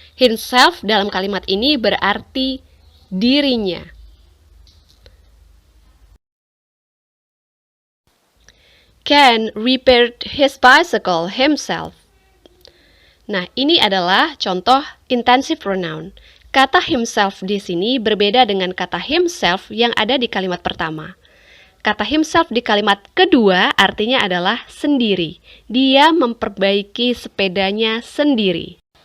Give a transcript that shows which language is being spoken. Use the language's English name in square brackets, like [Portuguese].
[Indonesian] Himself dalam kalimat ini berarti dirinya. [English] Ken repaired his bicycle himself. [Indonesian] Nah, ini adalah contoh intensive pronoun. Kata himself di sini berbeda dengan kata himself yang ada di kalimat pertama. Kata himself di kalimat kedua artinya adalah sendiri. Dia memperbaiki sepedanya sendiri.